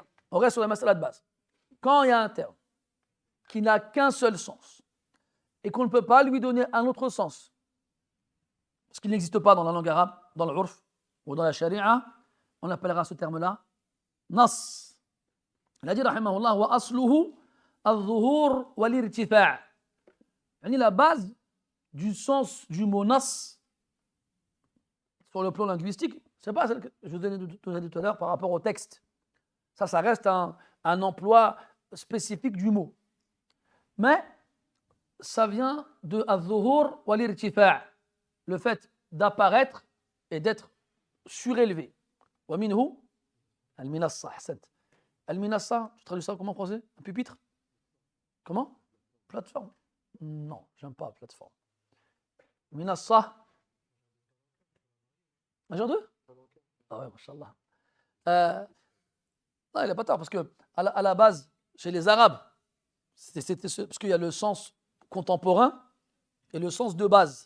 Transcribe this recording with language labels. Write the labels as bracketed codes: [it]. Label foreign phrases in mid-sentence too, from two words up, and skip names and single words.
[fr] On reste sur la mas'ala de base. Quand il y a un terme qui n'a qu'un seul sens et qu'on ne peut pas lui donner un autre sens parce qu'il n'existe pas dans la langue arabe, dans l'urf ou dans la sharia, on appellera ce terme-là nas. Il a dit [ar] رحمه الله وأصله الظهور والارتفاع'. [fr] La base du sens du mot nas sur le plan linguistique, c'est pas celle que je vous ai dit tout à l'heure par rapport au texte. Ça reste un emploi spécifique du mot. Mais ça vient de [ar] الظهور والارتفاع', [fr] le fait d'apparaître et d'être surélevé. [ar] ومنه المنصة أحسنت. [fr] Al-minassa, tu traduis ça comment en français? Un pupitre? Comment? Plateforme? Non, j'aime pas plateforme. Minassa. Majeur 2? Ah ouais, mashallah. Non, il n'a pas tort, parce que à la base, chez les Arabes, parce qu'il y a le sens contemporain et le sens de base.